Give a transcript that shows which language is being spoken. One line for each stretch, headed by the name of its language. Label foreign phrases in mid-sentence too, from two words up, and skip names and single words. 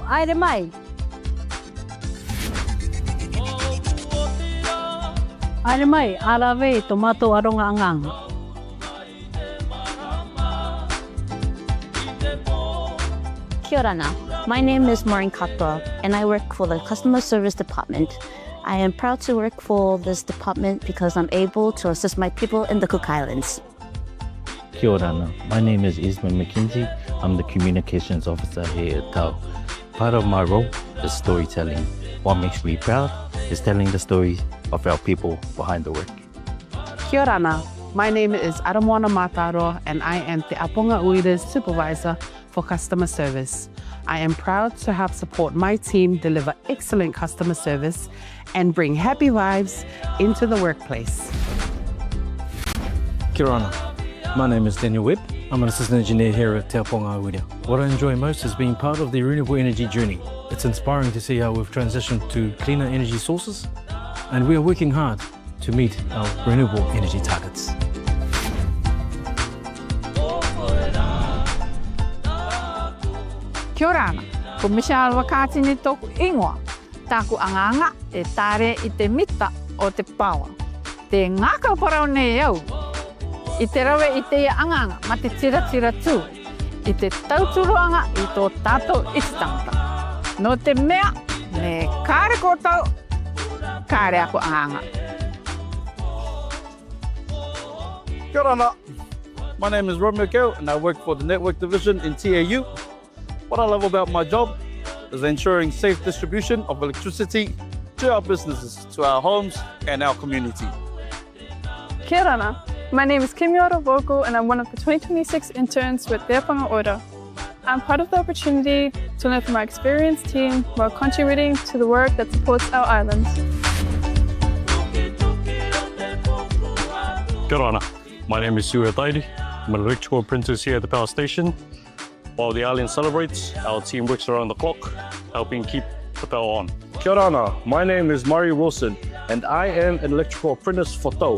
Rarotongan: Aere mai. Aere mai, arawe I tō mātou aronga anganga. Kia ora nā.
English: My name is Iriirikapua and I work for the customer service department. I am proud to work for this department because I'm able to assist my people in the Cook Islands.
Rarotongan: Kia ora nā.
English: My name is Isman McKenzie. I'm the communications officer here at Tau. Part of my role is storytelling. What makes me proud is telling the stories of our people behind the work.
Rarotongan: Kia ora nā.
English: My name is Aramoana Mataro and I am Te Aponga Uira's supervisor for customer service. I am proud to help support my team deliver excellent customer service and bring happy vibes into the workplace.
Rarotongan: Kia ora nā.
English: My name is Daniel Webb. I'm an assistant engineer here at Te Aponga Uira. What I enjoy most is being part of the renewable energy journey. It's inspiring to see how we've transitioned to cleaner energy sources, and we are working hard to meet our renewable energy targets.
Rarotongan: Kia ora ana, ko Michelle Wakati ni tōku ingoa. Tāku anganga e tāre I te mita o te pawa. Te ngākau parau nei au. I te rawe I te ia anganga ma te tira tū. I te tauturuanga I tō tātou ititangata. No te mea, me kāre kōtau, kāre aku anganga. Kia ora ana.
English: My name is Romeo Gale and I work for the network division in TAU. What I love about my job is ensuring safe distribution of electricity to our businesses, to our homes and our community.
Rarotongan: Kia ora ana.
English: My name is Kimiora Voko and I'm one of the 2026 interns with Te Apanga Ora. I'm part of the opportunity to learn from our experienced team while contributing to the work that supports our islands.
Rarotongan: Kia ora ana.
English: My name is Suya Tairi. I'm an electrical apprentice here at the power station. While the island celebrates, our team works around the clock, helping keep the power on.
Rarotongan: Kia ora ana.
English: My name is Murray Wilson and I am an electrical apprentice for Tau.